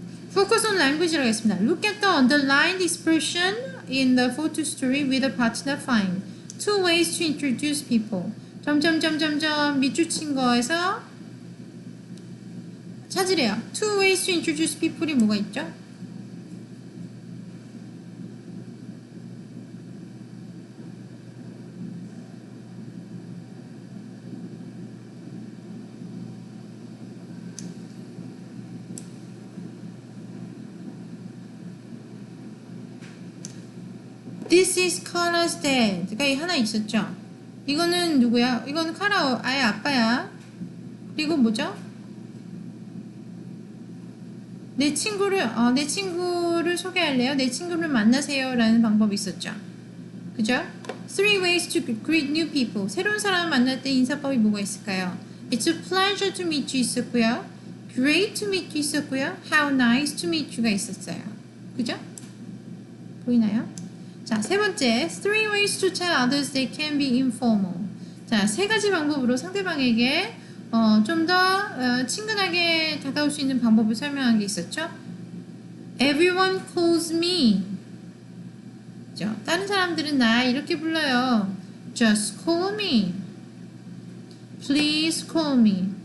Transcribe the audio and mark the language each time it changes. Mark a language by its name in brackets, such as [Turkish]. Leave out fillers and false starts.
[English] Focus on language [Korean] 라고 했습니다. [English] Look at the underlined expression in the photo story with a partner find. Two ways to introduce people. [Korean] 점점점점점 밑줄 친 거에서 찾으래요. [English] Two ways to introduce people [Korean] 이 뭐가 있죠? [English] This is Kara's dad [Korean] 가 하나 있었죠? 이거는 누구야? 이거는 카라 아예 아빠야. 그리고 뭐죠? 내 친구를 소개할래요? 내 친구를 만나세요 라는 방법이 있었죠. 그죠? [English] Three ways to greet new people. [Korean] 새로운 사람을 만날 때 인사법이 뭐가 있을까요? [English] It's a pleasure to meet you [Korean] 있었고요. [English] Great to meet you 있었고요. How nice to meet you [Korean] 가 있었어요. 그죠? 보이나요? 자, 세 번째. [English] Three ways to tell others they can be informal. [Korean] 자, 세 가지 방법으로 상대방에게 좀 더 친근하게 다가올 수 있는 방법을 설명한 게 있었죠. [English] Everyone calls me. [Korean] 그죠? 다른 사람들은 나 이렇게 불러요. [English] Just call me. Please call me.